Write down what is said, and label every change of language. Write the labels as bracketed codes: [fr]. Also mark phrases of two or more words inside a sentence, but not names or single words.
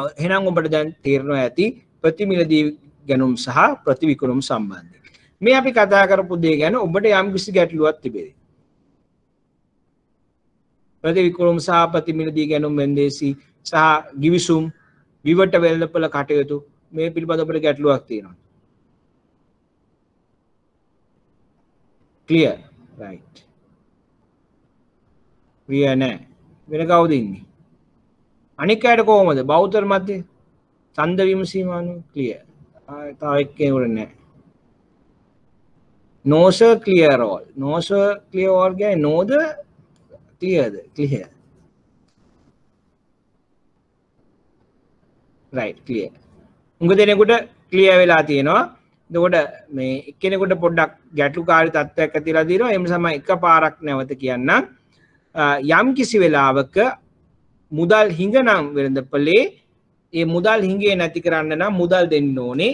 [si] එහෙනම් ඔබට දැන් තේරෙනවා ඇති ප්‍රතිමිලදී ගැනුම් සහ ප්‍රතිවිකුණුම් සම්බන්ධයෙන්. මේ අපි කතා කරපු දේ ගැන ඔබට යම් කිසි ගැටලුවක් තිබෙයි. ප්‍රතිවිකුණුම් සහ ප්‍රතිමිලදී ගැනුම් වෙන්දේසි සහ ගිවිසුම් විවට වෙළඳපළ කටයුතු මේ පිළිබඳව ඔබට ගැටලුවක් තියෙනවා. [en] clear? right. [si] clear නෑ. වෙන කවුද ඉන්නේ? අනික් අයට කොහොමද? බෞද්ධ මැද්දේ ඡන්ද විමසීමානු clear. තව එක්කෙනෙකුට නෑ. [en] no sir clear all. no sir clear all [si] කියන්නේ no ද clear ද? [en] clear. right clear. [si] උඟ දෙනෙකුට clear වෙලා තියෙනවා. එතකොට මේ එක්කෙනෙකුට පොඩ්ඩක් ගැටලුකාරී තත්ත්වයක් ඇතිලා දිනවා. ඒ නිසා මම එකපාරක් නැවත කියන්නම්. යම් කිසි වෙලාවක මුදල් හිඟනම් වෙළඳපළේ ඒ මුදල් හිඟේ නැති කරන්න නම් මුදල් දෙන්න ඕනේ.